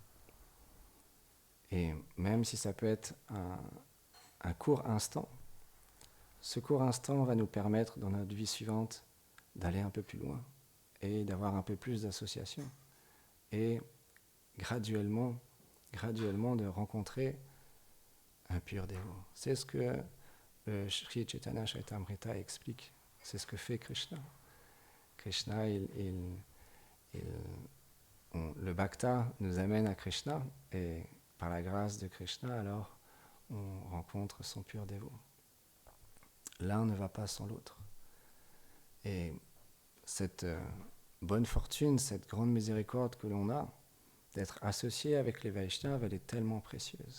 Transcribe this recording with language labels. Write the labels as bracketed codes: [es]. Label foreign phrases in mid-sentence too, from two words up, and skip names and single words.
[fr] Et même si ça peut être un court instant, ce court instant va nous permettre, dans notre vie suivante, d'aller un peu plus loin et d'avoir un peu plus d'association. Et graduellement de rencontrer un pur dévot. C'est ce que le Sri Chaitanya Charitamrita explique. C'est ce que fait Krishna. Krishna, le bhakta nous amène à Krishna, et par la grâce de Krishna, alors on rencontre son pur dévot. L'un ne va pas sans l'autre. Et cette bonne fortune, cette grande miséricorde que l'on a, d'être associé avec les Vaishnavas, elle est tellement précieuse.